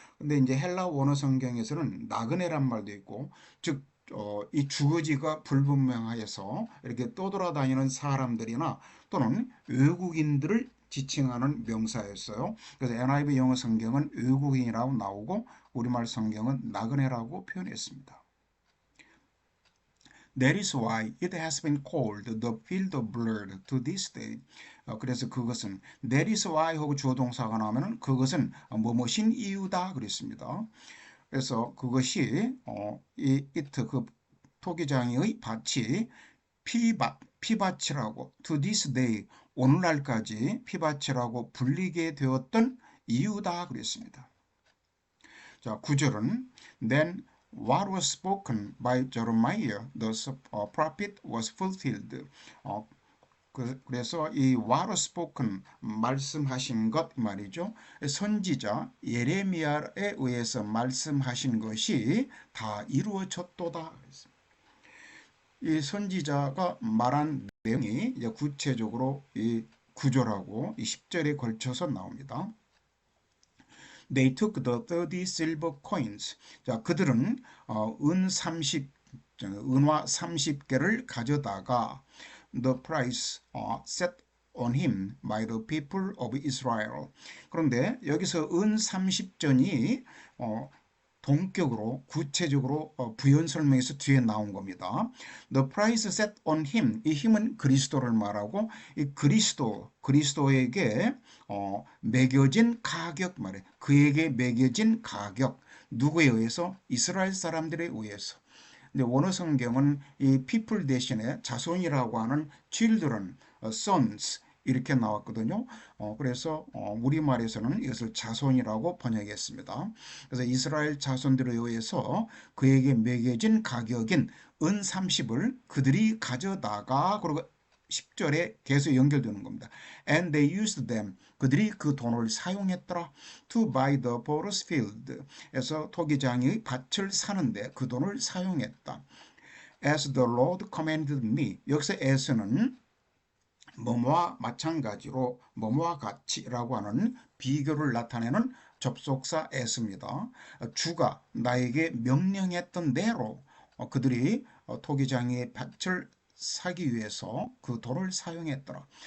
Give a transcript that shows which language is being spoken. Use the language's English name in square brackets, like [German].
[Korean] 근데 이제 헬라 원어 성경에서는 나그네란 말도 있고 즉 이 주거지가 불분명하여서 이렇게 떠돌아다니는 사람들이나 또는 외국인들을 지칭하는 명사였어요. 그래서 NIV 영어 성경은 외국인이라고 나오고 우리말 성경은 나그네라고 표현했습니다. [English] That is why it has been called the field of blood to this day. [Korean] 그래서 그것은 [English] that is why [Korean] 하고 주어 동사가 나오면 그것은 뭐뭐신 이유다 그랬습니다. 그래서 그것이 그 토기장의 밭이 피밭이라고 [English] to this day [Korean] 오늘날까지 피밭이라고 불리게 되었던 이유다 그랬습니다. 자, 9절은 [English] Then what was spoken by Jeremiah the prophet was fulfilled. [Korean] 그래서 이 [English] what was spoken [Korean] 말씀하신 것 말이죠. 선지자 예레미야에 의해서 말씀하신 것이 다 이루어졌도다. 이 선지자가 말한 내용이 이제 구체적으로 이 9절하고 이 10절에 걸쳐서 나옵니다. [English] They took the 30 silver coins. [Korean] 자, 그들은 은화 30개를 가져다가 [English] the price set on him by the people of Israel. [Korean] 그런데 여기서 은 30전이 본격으로 구체적으로 부연 설명에서 뒤에 나온 겁니다. [English] The price set on him. [Korean] 이 힘은 그리스도를 말하고 이 그리스도에게 매겨진 가격 말이에요. 그에게 매겨진 가격. 누구에 의해서? 이스라엘 사람들에 의해서. 근데 원어 성경은 이 people 대신에 자손이라고 하는 children, sons 이렇게 나왔거든요. 그래서 우리말에서는 이것을 자손이라고 번역했습니다. 그래서 이스라엘 자손들에 의해서 그에게 매겨진 가격인 은 30을 그들이 가져다가 그리고 10절에 계속 연결되는 겁니다. [English] And they used them. [Korean] 그들이 그 돈을 사용했더라. [English] To buy the potter's field. [Korean] 에서 토기장의 밭을 사는데 그 돈을 사용했다. [English] As the Lord commanded me. [Korean] 여기서 as는 뭐뭐와 마찬가지로 뭐뭐와 같이라고 하는 비교를 나타내는 접속사 as입니다. 주가 나에게 명령했던 대로 그들이 토기장의 밭을 사기 위해서 그 돈을 사용했더라.